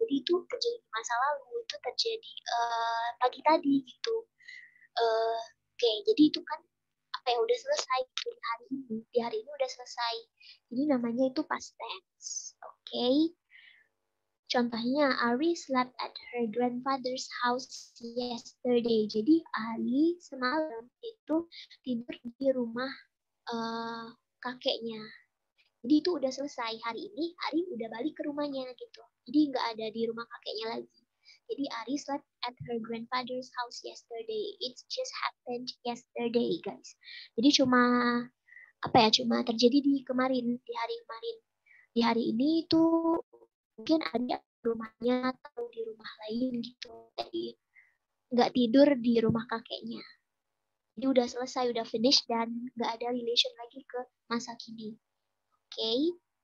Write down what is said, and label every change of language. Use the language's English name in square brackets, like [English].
[Indonesian] Jadi itu terjadi di masa lalu, itu terjadi pagi tadi gitu. Oke, jadi itu kan apa ya udah selesai gitu di hari ini. Di hari ini udah selesai. Jadi namanya itu past tense. Oke. [English] Contohnya, Ari slept at her grandfather's house yesterday. [Indonesian] Jadi Ari semalam itu tidur di rumah kakeknya. Jadi itu udah selesai. Hari ini Ari udah balik ke rumahnya gitu. Jadi nggak ada di rumah kakeknya lagi. [English] Jadi Ari slept at her grandfather's house yesterday. It just happened yesterday, guys. [Indonesian] Jadi cuma cuma terjadi di hari kemarin. Di hari ini tuh mungkin ada rumahnya atau di rumah lain gitu. Jadi nggak tidur di rumah kakeknya. Jadi udah selesai, udah finish dan nggak ada relation lagi ke masa kini. Oke.